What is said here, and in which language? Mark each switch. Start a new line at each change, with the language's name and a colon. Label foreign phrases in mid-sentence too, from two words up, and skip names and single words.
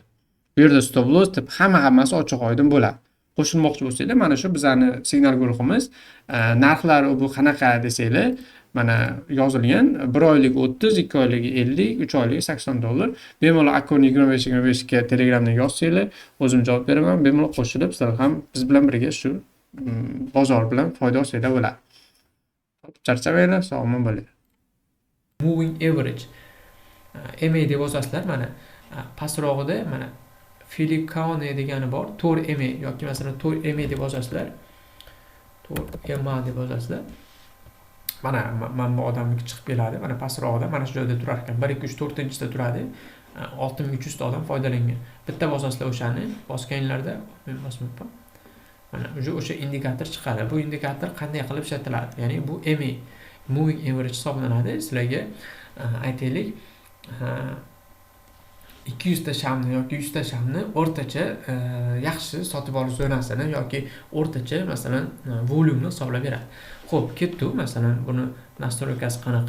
Uzbek: Bu yerda
English: stop loss
Uzbek: deb hammasi ochiq oydin bo'ladi. Qo'shilmoqchi bo'lsanglar, mana shu bizani signal guruhimiz, narxlari bu qanaqa desanglar, mana yozilgan 1 oylik 30, 2 oylik 50, 3 oylik 80 dollar. Bemalol akkaunt 25 ga Telegramdan yozsanglar, o'zim javob beraman. Bemalol qo'shilib, sizlar ham biz bilan birga shu bozor bilan foyda olsanglar bo'ladi. Charchamanglar, sog' bo'ling.
English: Moving average
Uzbek: MA deb yozasizlar, mana pastrog'ida mana Philip Kane degani bor, 4 MA yoki masalan 4 MA deb yozasizlar. 4 MA deb yozasizlar. Mana bu odamniki chiqib keladi. Mana pastrog'ida mana shu joyda turar ekan. 1 2 3 4-sida turadi. 6300 ta odam foydalangan. Bitta bosasizlar o'shani, bosganlarda men bosmayapman. Mana o'sha indikator chiqadi. Bu indikator qanday qilib ishlatiladi? Ya'ni bu MA
English: moving average
Uzbek: hisoblanadi. Sizlarga aytaylik 200 ta shamni yoki 100 ta shamni o'rtacha yaxshi sotib olish zonasini yoki o'rtacha masalan volyumni hisoblab beradi. Xo'p, ketdi. Masalan, buni nastroykasi qanaqa?